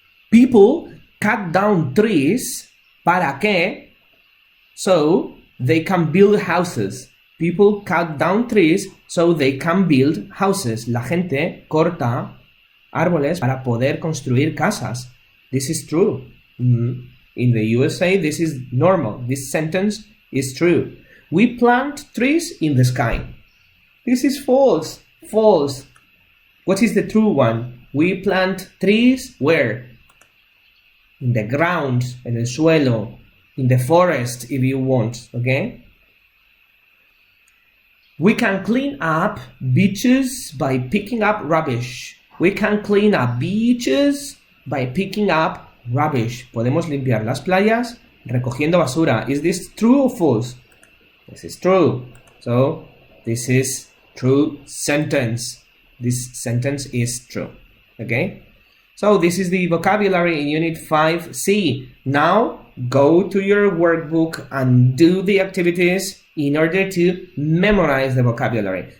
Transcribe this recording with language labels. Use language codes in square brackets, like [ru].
[en] People cut down trees [es] ¿para qué? [en] So they can build houses. People cut down trees so they can build houses. [es] La gente corta árboles para poder construir casas. [en] This is true. In the USA, this is normal. This sentence is true. We plant trees in the sky. This is false. False. What is the true one? We plant trees where? In the ground, [es] en el suelo, [en] in the forest if you want, okay? We can clean up beaches by picking up rubbish. We can clean up beaches by picking up rubbish. [es] Podemos limpiar las playas recogiendo basura. [en] Is this true or false? This is true. So, this is true sentence. This sentence is true. Okay? So, this is the vocabulary in Unit 5C. Now, go to your workbook and do the activities in order to memorize the vocabulary.